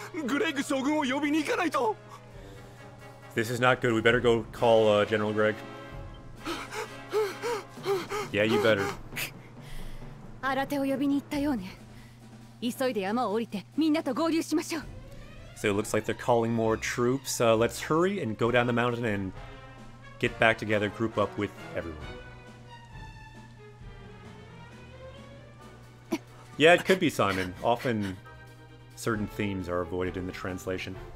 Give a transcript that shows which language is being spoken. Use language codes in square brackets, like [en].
[ja] グレッグ将軍を呼びに行かないと。 [en] This is not good. We better go call General Greg. Yeah, you better. [ja] 新手を呼びに行ったようね。急いで山を降りてみんなと合流しましょう。 [en] So it looks like they're calling more troops. Let's hurry and go down the mountain and get back together, group up with everyone. Yeah, it could be Simon. Often certain themes are avoided in the translation.